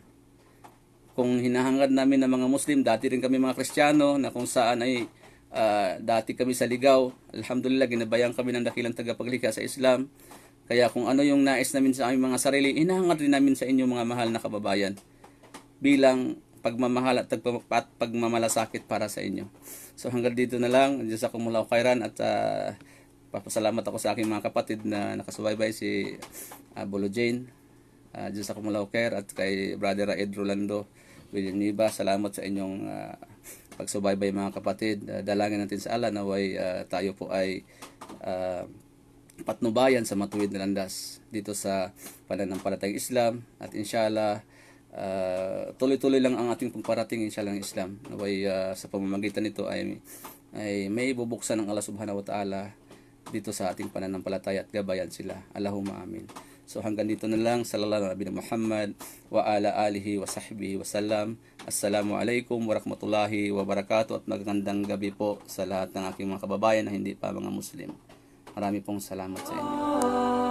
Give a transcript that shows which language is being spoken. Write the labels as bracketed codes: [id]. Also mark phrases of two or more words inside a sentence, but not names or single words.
[tl] Kung hinahangad namin ng mga Muslim, dati rin kami mga Kristiyano na kung saan ay dati kami sa ligaw, alhamdulillah, ginabayang kami ng dakilang tagapaglikha sa Islam. Kaya kung ano yung nais namin sa aming mga sarili, hinahangad rin namin sa inyo, mga mahal na kababayan, bilang pagmamahal at pagmamalasakit para sa inyo. So hanggang dito na lang. [ar] جزاكم الله خيرا [tl] at papasalamat ako sa aking mga kapatid na nakasubaybay, si Bolo Jane, [ar] جزاكم الله خير, [tl] at kay Brother Raed Rolando Villanueva. Salamat sa inyong pagsubaybay, mga kapatid. Dalangin natin sa Allah naway tayo po ay patnubayan sa matuwid na landas dito sa pananampalatayang Islam. At inshallah, tuloy-tuloy lang ang ating pagparating inshallah ng Islam. Naway sa pamamagitan nito ay may bubuksan ng Allah [ar] سبحانه وتعالى [tl] dito sa ating pananampalataya at gabayan sila. [ar] اللهم آمين. [tl] So hanggang dito na lang. [ar] صلى الله عليه محمد وعلى آله وصحبه وسلم. السلام عليكم ورحمة الله وبركاته, [tl] at magandang gabi po sa lahat ng aking mga kababayan na hindi pa mga Muslim. Marami pong salamat sa inyo.